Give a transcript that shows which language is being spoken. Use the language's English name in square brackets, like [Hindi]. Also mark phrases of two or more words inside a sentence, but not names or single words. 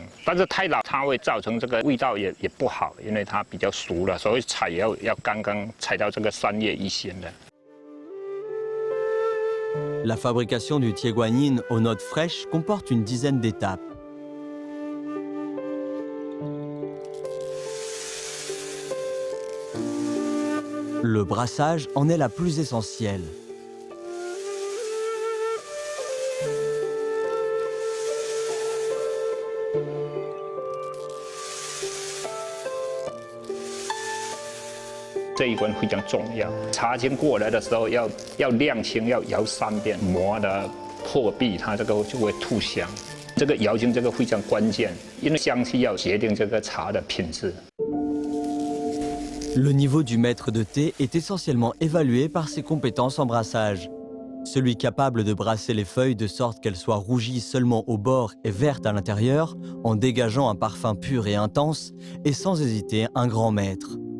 [Chinese] 但是太老，它会造成这个味道也不好，因为它比较熟了，所以采要刚刚采到这个3叶一心的。 [French] La fabrication du Tieguanyin aux notes fraîches comporte une dizaine d'étapes. Le brassage en est la plus essentielle. [Chinese] 这一关非常重要，茶青过来的时候要晾青，要摇3遍，磨的破壁，它这个就会吐香。这个摇青这个非常关键，因为香气要决定这个茶的品质。 [French] Le niveau du maître de thé est essentiellement évalué par ses compétences en brassage. Celui capable de brasser les feuilles de sorte qu'elles soient rougies seulement au bord et vertes à l'intérieur, en dégageant un parfum pur et intense, est sans hésiter un grand maître.